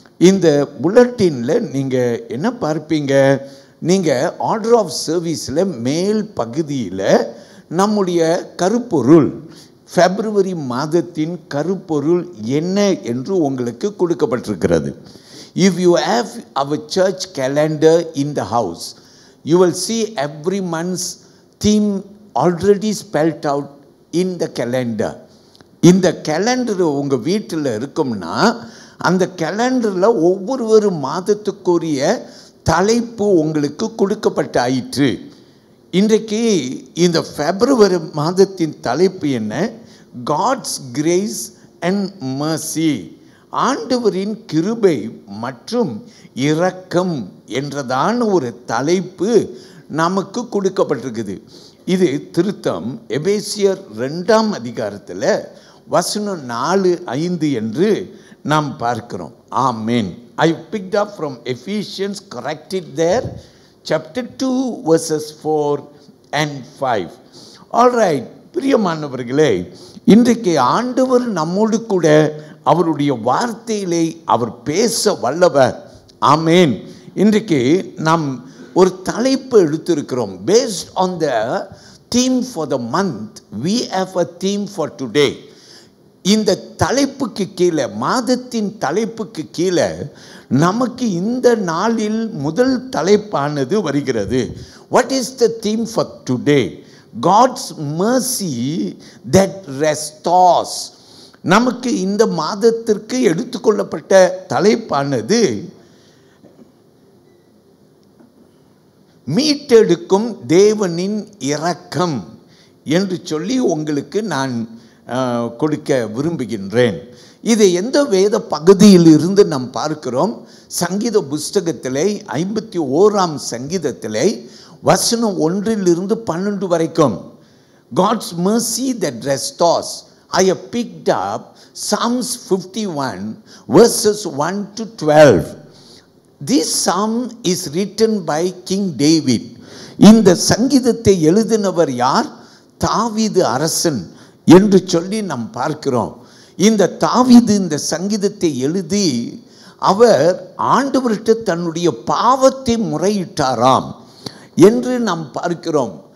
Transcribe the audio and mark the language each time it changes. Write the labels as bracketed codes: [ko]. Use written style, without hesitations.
[ta] இந்த புல்லட்டினில் நீங்கள் என்ன பார்ப்பீங்க? நீங்கள் ஆர்டர் ஆஃப் சர்வீஸில் மேல் பகுதியில் நம்முடைய கருப்பொருள், பிப்ரவரி மாதத்தின் கருப்பொருள் என்ன என்று உங்களுக்கு கொடுக்கப்பட்டிருக்கிறது. [en] If you have our church calendar in the house, you will see every month's theme already spelled out in the calendar. [ta] இந்த கேலண்டர் உங்கள் வீட்டில் இருக்கும்னா அந்த கேலண்டரில் ஒவ்வொரு மாதத்துக்குரிய தலைப்பு உங்களுக்கு கொடுக்கப்பட்ட ஆயிற்று. இன்றைக்கு இந்த பிப்ரவரி மாதத்தின் தலைப்பு என்ன? [en] God's grace and mercy. [ta] ஆண்டவரின் கிருபை மற்றும் இரக்கம் என்றதான ஒரு தலைப்பு நமக்கு கொடுக்கப்பட்டிருக்குது. இது திருத்தம் எபேசியர் 2ஆம் அதிகாரத்தில் வசனம் 4-5 என்று நாம் பார்க்கிறோம். ஆமென். [en] I picked up from Ephesians, corrected there, chapter 2 verses 4 and 5. All right, [ta] பிரியமானவர்களே, இன்றைக்கு ஆண்டவர் நம்மோடு கூட அவருடைய வார்த்தையிலே அவர் பேச வல்லவர். ஆமென். இன்றைக்கு நாம் ஒரு தலைப்பு எடுத்திருக்கிறோம். [en] Based on the theme for the month, we have a theme for today. [ta] இந்த தலைப்புக்கு கீழே, மாதத்தின் தலைப்புக்கு கீழே நமக்கு இந்த நாளில் முதல் தலைப்பானது வருகிறது. [en] What is the theme for today? God's mercy that restores. [ta] நமக்கு இந்த மாதத்திற்கு எடுத்துக்கொள்ளப்பட்ட தலைப்பானது மீட்டெடுக்கும் தேவனின் இரக்கம் என்று சொல்லி உங்களுக்கு நான் கொடுக்க விரும்புகின்றேன். இதை எந்த வேத பகுதியில் இருந்து நாம் பார்க்கிறோம்? சங்கீத புஸ்தகத்திலே 51ஆம் சங்கீதத்திலே வசனம் 1-12 வரைக்கும். [en] God's mercy that restores. I have picked up Psalms 51 verses 1-12. This psalm is written by King David. [ta] இந்த சங்கீதத்தை எழுதினவர் யார்? தாவீது அரசன் என்று சொல்லி நாம் பார்க்கிறோம். இந்த தாவீது இந்த சங்கீதத்தை எழுதி அவர் ஆண்டவர்கிட்ட தன்னுடைய பாவத்தை முறையிட்டாராம் என்று நாம் பார்க்கிறோம்.